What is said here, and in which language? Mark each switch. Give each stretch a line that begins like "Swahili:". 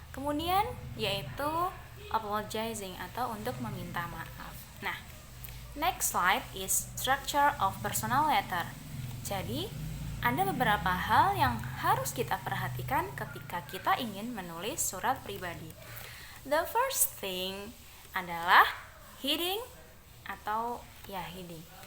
Indonesian: Kemudian yaitu apologizing atau untuk meminta maaf. Nah,
English: next slide is structure of personal letter.
Indonesian: Jadi, ada beberapa hal yang harus kita perhatikan ketika kita ingin menulis surat pribadi.
English: The first thing adalah heading atau heading.